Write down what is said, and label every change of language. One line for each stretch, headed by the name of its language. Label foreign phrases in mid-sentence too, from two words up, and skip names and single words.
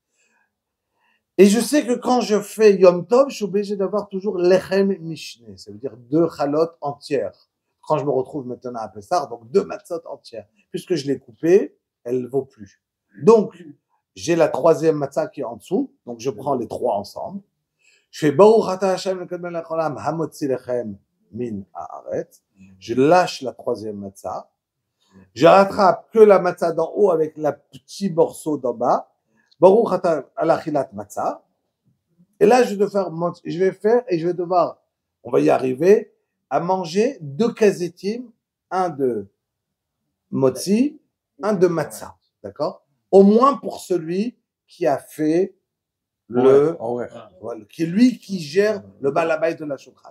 French: Et je sais que quand je fais Yom Tov, je suis obligé d'avoir toujours
Hebrew: לחם משנה.
French: Ça veut dire 2 chalotes entières. Quand je me retrouve maintenant à Pessah, donc 2 matzot entières. Puisque je l'ai coupée, elle ne vaut plus. Donc, j'ai la 3e matzah qui est en dessous. Donc, je prends les 3 ensemble. Je fais
Hebrew: ברוך אתה השם אלוקינו מלך העולם המוציא לחם מן הארץ.
French: Je lâche la 3e matzah. Je rattrape que la matzah d'en haut avec le petit morceau d'en bas.
Hebrew: ברוך אתה על אכילת מצה.
French: Et là, je vais devoir, on va y arriver, à manger 2 kazetim, un de motzi, un de matzah. D'accord? Au moins pour celui qui a fait qui est lui qui gère le balabay de la shulchan.